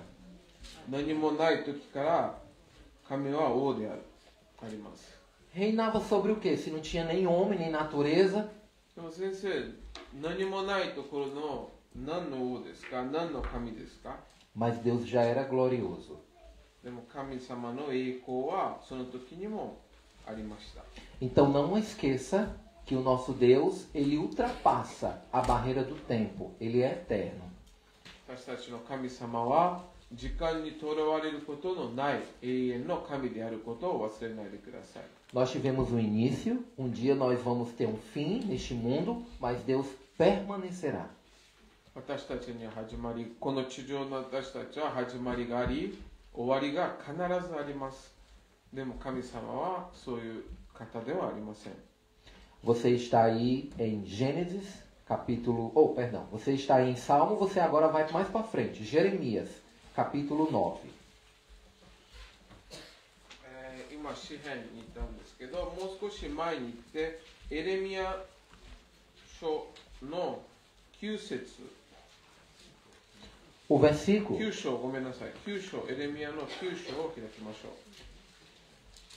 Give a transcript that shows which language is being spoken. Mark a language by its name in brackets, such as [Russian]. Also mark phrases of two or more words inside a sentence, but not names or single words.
[Japanese] 何もない時から神は王であります。 [Portuguese] Reinava sobre o quê? Se não tinha nem homem, nem natureza. [Japanese] でも先生、何もないところの何の王ですか？何の神ですか？ [Portuguese] Mas Deus já era glorioso. [Japanese] でも神様の栄光はその時にもありました。 [Portuguese] Então não esqueça que o nosso Deus, ele ultrapassa a barreira do tempo. Ele é eterno. [Japanese] 私たちの神様は時間にとらわれることのない永遠の神であることを忘れないでください。 [Portuguese] Nós tivemos um início, um dia nós vamos ter um fim neste mundo, mas Deus permanecerá. [Japanese] 私たちに始まり、この地上の私たちは始まりがあり、終わりが必ずあります。でも神様はそういう方ではありません。 [Portuguese] Você está aí em Gênesis, capítulo... Você está aí em Salmo, você agora vai mais para frente. Jeremias, capítulo 9. [Japanese] 今、詩篇に行ったんですけど、もう少し前に行って、エレミヤ書の9節。 [Portuguese] O versículo... [Japanese] 9 章、ごめんなさい。9章、エレミヤの9章を開きましょう。